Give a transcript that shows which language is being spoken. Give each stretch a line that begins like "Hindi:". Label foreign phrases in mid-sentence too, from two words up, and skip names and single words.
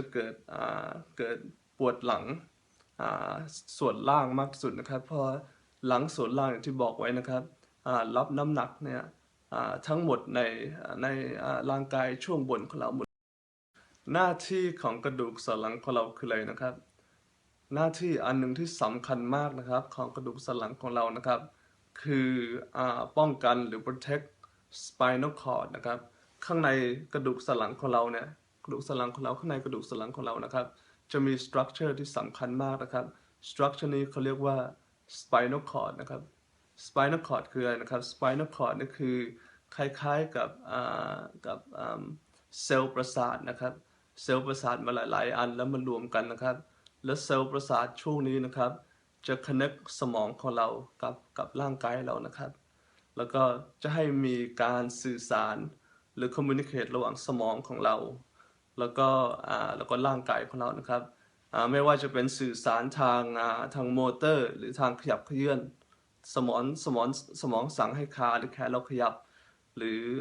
Thai: เกิดปวดหลังส่วนล่างมากที่สุดนะครับเพราะหลังส่วนล่างอย่างที่บอกไว้นะครับ รับน้ำหนักเนี่ยทั้งหมดในร่างกายช่วงบนของเราหมดหน้าที่ของกระดูกสันหลังของเราคืออะไรนะครับหน้าที่อันห นึ่งที่สำคัญมากนะครับของกระดูกสันหลังของเรานะครับคือป้องกันหรือ
English: protect spinal cord
Thai: นะครับข้างในกระดูกสันหลังของเราเนี่ยกระดูกสันหลังของเราข้างในกระดูกสันหลั งของเรานะครับจะมี structure ที่สำคัญมากนะครับ structure นี้เขาเรียกว่า
English: spinal cord
Thai: นะครับ
English: spinal cord
Thai: คืออะไรนะครับ
English: spinal cord
Thai: นี่คือ คล้ายๆกับเซลล์ประสาทนะครับเซลล์ประสาทมาหลายๆอันแล้วมารวมกันนะครับแล้วเซลล์ประสาท ช่วงนี้นะครับจะ connect สมองของเรากับร่างกายเรานะครับแล้วก็จะให้มีการสื่อสารหรือ communicate ระหว่างสมองของเราแล้วก็ร่างกายของเรานะครับไม่ว่าจะเป็นสื่อสารทางมอเตอร์หรือทางขยับเขยื้อน สมองสมองสมองสั่งให้ขาหรือแขนเราขยับหรือ